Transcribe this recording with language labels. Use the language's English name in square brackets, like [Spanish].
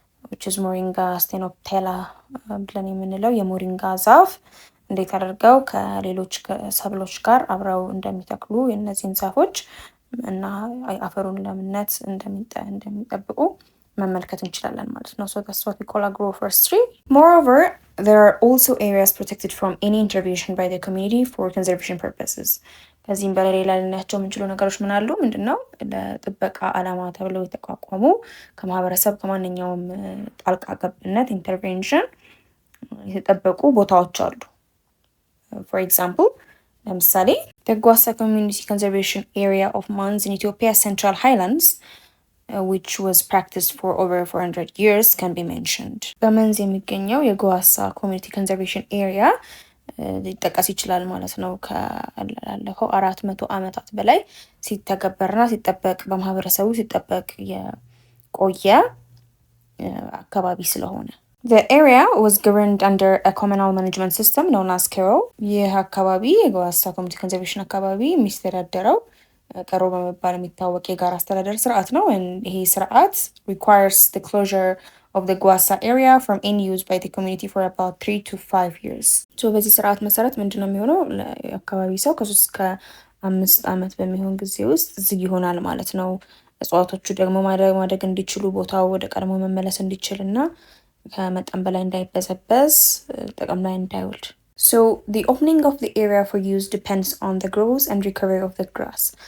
[English] which is moringa stenoptela [Amharic] ብለን የምንለው የሞሪንጋ ዛፍ እንዴት አድርገው ከሌሎች ሰብሎች ጋር አብረው እንደሚተክሉ የእነዚህን ዛፎች እና አፈሩን ለምነት እንደሚጠብቁ መመልከት እንችላለን ማለት ነው። [English] So that's what we call agroforestry. Moreover, there are also areas protected from any intervention by the community for conservation purposes. [Amharic] ከዚህም በሌላ ልናያቸው የምንችሉ ነገሮች ምን አሉ? ምንድነው? ለጥበቃ ዓላማ ተብለው የተቋቋሙ ከማህበረሰብ ከማንኛውም ጣልቃ ገብነት ኢንተርቬንሽን የተጠበቁ ቦታዎች አሉ። [English] For example, ለምሳሌ the Gwassa Community Conservation Area of Mans in Ethiopia Central Highlands, which was practiced for over 400 years, can be mentioned. [Amharic] በመንዝ የሚገኘው የጓሳ ኮሚኒቲ ኮንዘርቬሽን ኤሪያ ሊጠቀስ ይችላል ማለት ነው። ካለፈው 400 ዓመታት በላይ ሲተገበርና ሲጠበቅ በማህበረሰቡ ሲጠበቅ የቆየ አካባቢ ስለሆነ [English] The area was governed under a communal management system known as KERO. [Amharic] ይህ አካባቢ የጓሳ ኮሚኒቲ ኮንዘርቬሽን አካባቢ የሚስተዳደረው ቀሮ በመባል የሚታወቅ የጋራ አስተዳደር ስርዓት ነው። ይሄ ስርዓት [English] requires the closure of the Gwassa area from any use by the community for about 3 to 5 years. [Amharic] So በዚህ ስርዓት መሰረት ምንድነው የሚሆነው? አካባቢ ሰው ከ3 እስከ 5 ዓመት በሚሆን ጊዜ ውስጥ ዝግ ይሆናል ማለት ነው። እጽዋቶቹ ደግሞ ማደግ እንዲችሉ ቦታው ወደ ቀድሞ መመለስ እንዲችልና ከመጠን በላይ እንዳይበዘበዝ ጥቅም ላይ እንዳይውል። [English] So the opening of the area for use depends on the growth and recovery of the grass.